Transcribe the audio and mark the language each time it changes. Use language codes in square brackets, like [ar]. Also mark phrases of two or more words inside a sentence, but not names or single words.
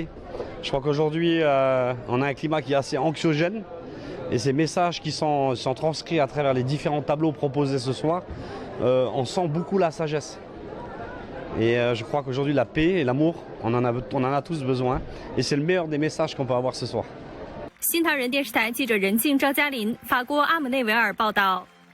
[fr] Je crois qu'aujourd'hui, on a un climat qui est assez anxiogène et ces messages qui sont transcrits à travers les différents tableaux proposés ce soir, on sent beaucoup la sagesse. Et je crois qu'aujourd'hui, la paix et l'amour, on en a tous besoin. Et c'est le meilleur des messages qu'on peut avoir ce soir. [zh] 新唐人电视台记者任静、赵嘉林，法国阿姆内维尔报道。